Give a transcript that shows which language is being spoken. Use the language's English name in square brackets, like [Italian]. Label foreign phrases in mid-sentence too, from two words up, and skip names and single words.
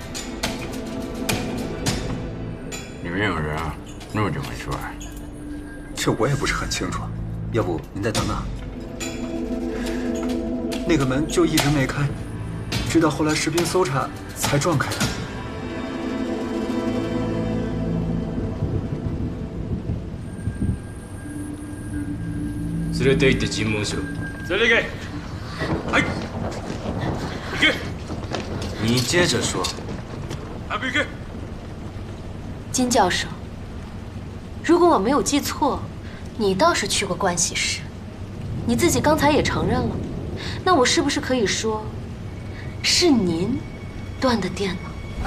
[Chinese] 里面有人啊，那么久没出来。这我也不是很清楚，要不您再等等。那个门就一直没开，直到后来士兵搜查才撞开的。 [Japanese] 連れて行って尋問しろ。連れて行け。はい。行け。 [Chinese] 你接着说。还不行け。金教授，如果我没有记错，你倒是去过盥洗室，你自己刚才也承认了，那我是不是可以说，是您断的电呢？